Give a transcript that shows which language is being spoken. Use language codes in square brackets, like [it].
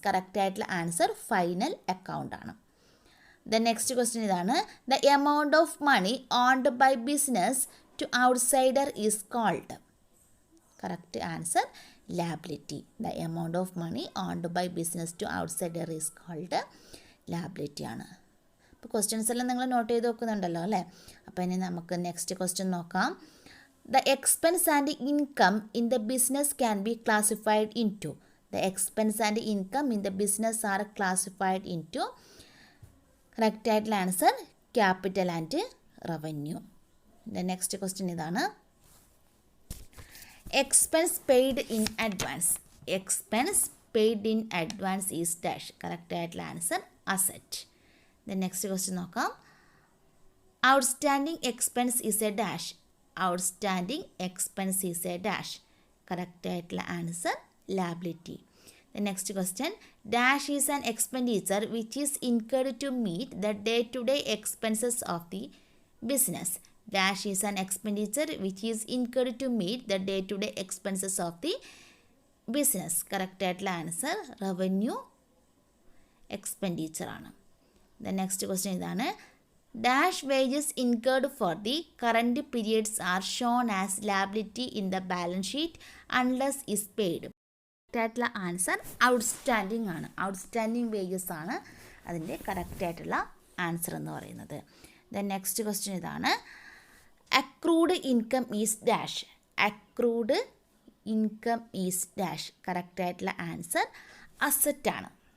[ml] Correct ആയിട്ടുള്ള answer final account ആണ്. [en] The next question ഇതാണ്, the amount of money owned by business to outsider is called. Correct answer liability. The amount of money owned by business to outsider is called liability ആണ്. [ml] അപ്പോൾ questions എല്ലാം നിങ്ങൾ not ചെയ്ത് വെക്കുന്നുണ്ടല്ലോ അല്ലേ. അപ്പോൾ ഇനി നമുക്ക് നെക്സ്റ്റ് ക്വസ്റ്റ്യൻ നോക്കാം. [en] The expense and income in the business can be classified into. The expense and income in the business are classified into. [ml] Correct ആയിട്ടുള്ള answer capital and revenue. [en] The next question ഇതാണ്. Expense paid in advance. Expense paid in advance is dash. [ml] Correct ആയിട്ടുള്ള answer asset. [en] The next question നോക്കാം. Outstanding expense is a dash. Outstanding expense is a dash. [ml] Correct ആയിട്ടുള്ള answer liability. [en] The next question. Dash is an expenditure which is incurred to meet the day-to-day expenses of the business. Dash is an expenditure which is incurred to meet the day-to-day expenses of the business. [ml] Correct ആയിട്ടുള്ള answer revenue expenditure ആണ്. [en] The next question ഇതാണ്. Dash wages incurred for the current periods are shown as liability in the balance sheet unless is paid. [ml] ആയിട്ടുള്ള answer outstanding ആണ്. Outstanding wages ആണ് അതിൻ്റെ correct ആയിട്ടുള്ള answer എന്ന് പറയുന്നത്. [en] Then next question ഇതാണ്. Accrued income is dash. Accrued income is dash. [ml] Correct ആയിട്ടുള്ള answer asset ആണ്.